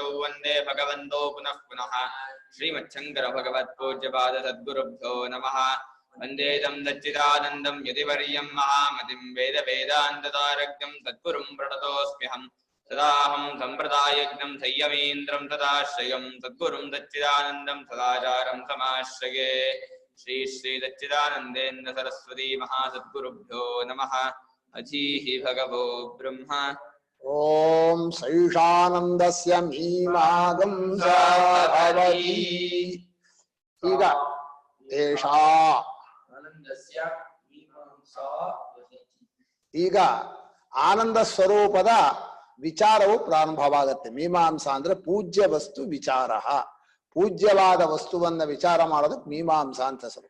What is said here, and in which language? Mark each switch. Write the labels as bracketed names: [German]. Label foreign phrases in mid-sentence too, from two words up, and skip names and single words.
[Sanskrit] वन्दे भगवन्तो पुनः पुनः श्रीमच्छङ्कर भगवत्पूज्यपाद सद्गुरुभ्यो नमः वन्दे तं सच्चिदानन्दं यतिवर्यं महामतिं वेदान्ततारज्ञं सद्गुरुं प्रणतोऽस्म्यहं सदाहं सम्प्रदायज्ञं संयमीन्द्रं तदाश्रयं सद्गुरुं सच्चिदानन्दं सदाचारं समाश्रये श्री श्री सच्चिदानन्देन्द्र सरस्वती महासद्गुरुभ्यो नमः अधीः भगवो ब्रह्म ओम सैषानंदस्य मीमागं भवति ಈಗ ಏಷಾ ಆನಂದಸ್ಯ ಮೀಮಾಂಸಾ ವಸತಿ [Kannada] ಈಗ ಆನಂದ ಸ್ವರೂಪದ ವಿಚಾರವು ಪ್ರಾರಂಭವಾಗುತ್ತೆ. ಮೀಮಾಂಸಾ ಅಂದ್ರೆ ಪೂಜ್ಯ ವಸ್ತು ವಿಚಾರ, ಪೂಜ್ಯವಾದ ವಸ್ತುವನ್ನ ವಿಚಾರ ಮಾಡೋದಕ್ಕೆ ಮೀಮಾಂಸಾ ಅಂತ ಹೆಸರು.